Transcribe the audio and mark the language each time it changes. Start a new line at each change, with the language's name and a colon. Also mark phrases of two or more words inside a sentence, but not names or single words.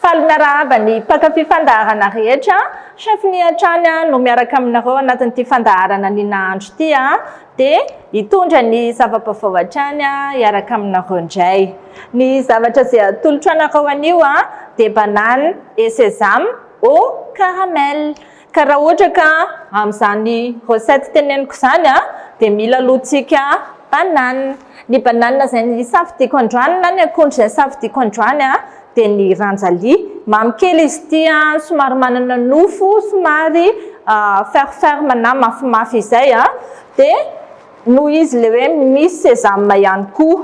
Malagasy: miarahaba ny mpakafy fandaharana rehetra, chef Niatrany no miaraka aminareo anatin'ity fandaharana ny nahandro ity dia hitondra ny zava-baovao hatrany hiaraka aminareo indray. Ny zavatra izay atolotra anareo anio dia
French: banane et sésame au caramel.
Malagasy: Ka raha ohatra ka amin'izany recette teneniko izany dia mila alohantsika banane. Ny banane izay ny safidiako androany na ny akondro izay safidiako androany dia ny ranjalia. Mamy kely izy ity somary manana nofo, somary ferme na mafimafy izay dia noho izy ilay hoe misy sésame ihany koa.